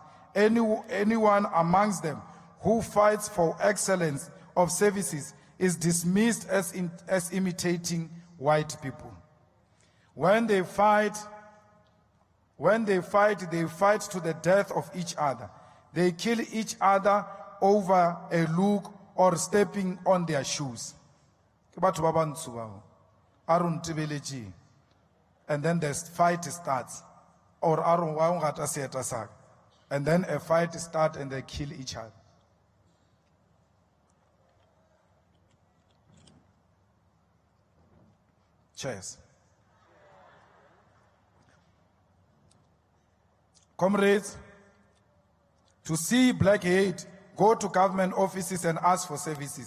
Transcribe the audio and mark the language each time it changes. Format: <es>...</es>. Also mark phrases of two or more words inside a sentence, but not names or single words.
<en>Anyone amongst them who fights for excellence of services is dismissed as imitating white people. When they fight to the death of each other. They kill each other over a look or stepping on their shoes.</en> <tn>Ke batho ba bantsho bao. A re ntebeletse.</tn> <en>And then the fight starts.</en> <tn>Or a re wa o ngata seeta sa ka.</tn> <en>And then a fight starts and they kill each other. Cheers. Comrades, to see black hate, go to government offices and ask for services.</en>